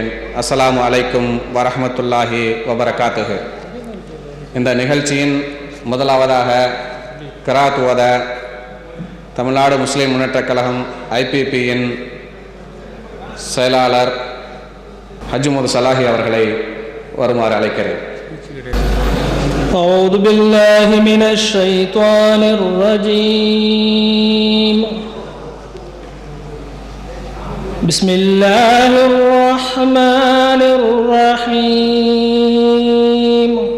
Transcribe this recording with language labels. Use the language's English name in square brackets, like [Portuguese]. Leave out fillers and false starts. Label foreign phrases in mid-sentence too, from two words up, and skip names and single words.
[Arabic] السلام عليكم ورحمة الله وبركاته. [Tamil] இந்த நிகழ்ச்சியின் முதலாவதாக கிராத் ஓத தமிழ்நாடு முஸ்லிம் முன்னேற்றக் கழகம் IPPயின் செயலாளர் ஹஜ்முது சலாஹி அவர்களை வருமாறு அழைக்கிறேன். [Arabic] أعوذ بالله من الشيطان الرجيم. بسم الله الرحمن الرحيم.